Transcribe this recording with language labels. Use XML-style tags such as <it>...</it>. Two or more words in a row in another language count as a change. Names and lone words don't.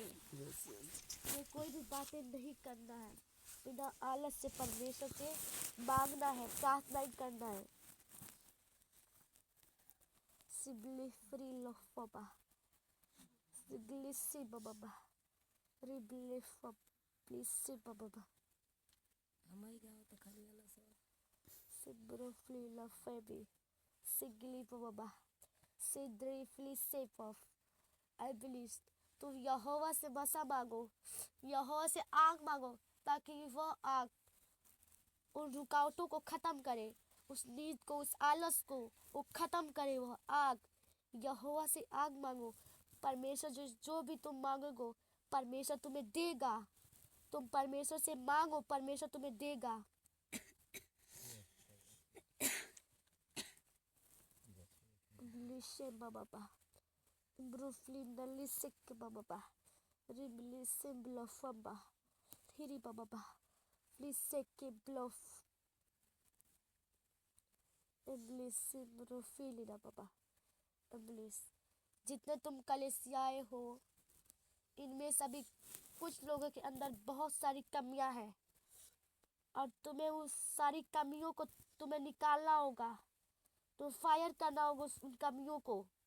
<hi>ये कोई भी बातें नहीं करना है, बिना आलस से परमेश्वर से मांगना है, प्रार्थना करना है। सिबली फ्री लोफ बाबा सिगली सी बाबा रिबली फप प्लीज सी बाबा हमारी गाँव तो खाली वाला सब सिब्रो फ्ली लफेबी सिगली बाबा सिद्री फ्ली सेफ ऑफ</hi> <en>I believe.</en> <hi>तुम यहोवा से बसा मांगो, यहोवा से आग मांगो ताकि वह आग उन रुकावटों को खत्म करे, उस नींद को, उस आलस को वो खत्म करे। वह आग यहोवा से आग मांगो। परमेश्वर जो भी तुम मांगोगे परमेश्वर तुम्हें देगा। तुम परमेश्वर से मांगो, परमेश्वर तुम्हें देगा। लिशे बाबा ब्रूफलिन लिसिक बाबा रिबली सिम्बलफबा हिरी बाबा लिसिक ब्लफ इब्लिस ब्रूफिलिना बाबा इब्लिस। जितने तुम कलीसियाए हो इनमें सभी कुछ लोगों के अंदर बहुत सारी कमियां हैं और तुम्हें उस सारी कमियों को तुम्हें निकालना होगा, तो फायर करना होगा उन कमियों को।</hi>